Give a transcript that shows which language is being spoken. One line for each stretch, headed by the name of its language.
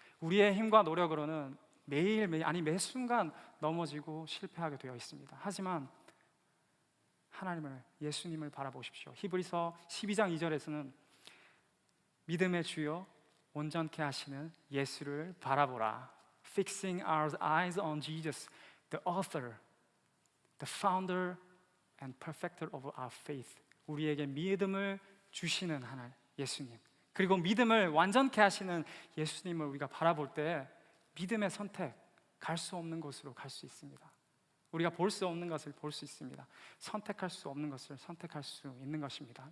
Korean: 우리의 힘과 노력으로는 매일매일, 아니 매 순간 넘어지고 실패하게 되어 있습니다. 하지만 하나님을, 예수님을 바라보십시오. 히브리서 12장 2절에서는 믿음의 주요 온전케 하시는 예수를 바라보라.
English: Fixing our eyes on Jesus, the author, the founder and perfecter of our faith.
Korean: 우리에게 믿음을 주시는 하나님, 예수님, 그리고 믿음을 완전케 하시는 예수님을 우리가 바라볼 때 믿음의 선택, 갈 수 없는 곳으로 갈 수 있습니다. 우리가 볼 수 없는 것을 볼 수 있습니다. 선택할 수 없는 것을 선택할 수 있는 것입니다.